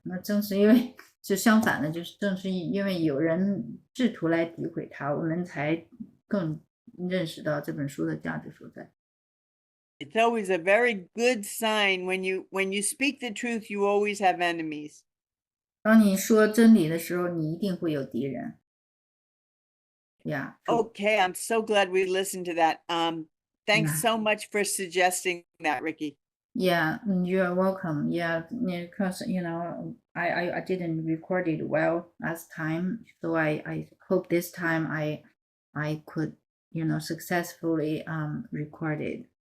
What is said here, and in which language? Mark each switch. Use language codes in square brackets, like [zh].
[zh] 那正是因为就相反的，就是正是因为有人试图来诋毁它，我们才更认识到这本书的价值所在。 [en] It's always a very good sign when you speak the truth, you always have enemies. [zh] 当你说真理的时候，你一定会有敌人。 [en] Yeah. Okay, I'm so glad we listened to that. Thanks Yeah. so much for suggesting that, Ricky. Yeah, you're welcome. Yeah, because I didn't record it well last time, so I hope this time I could successfully record it.